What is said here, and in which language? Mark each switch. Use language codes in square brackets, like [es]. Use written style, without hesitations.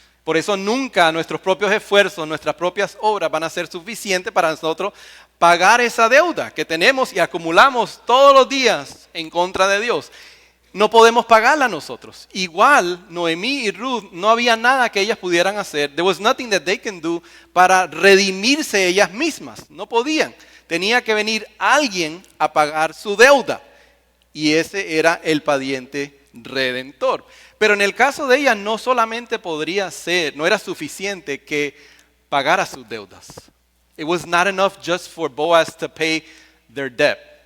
[es] Por eso nunca nuestros propios esfuerzos, nuestras propias obras van a ser suficientes para nosotros pagar esa deuda que tenemos y acumulamos todos los días en contra de Dios. No podemos pagarla nosotros. Igual, Noemí y Ruth, no había nada que ellas pudieran hacer. [en] There was nothing that they can do [es] para redimirse ellas mismas. No podían. Tenía que venir alguien a pagar su deuda. Y ese era el pariente redentor. Pero en el caso de ellas no solamente podría ser, no era suficiente que pagara sus deudas. [en] It was not enough just for Boaz to pay their debt.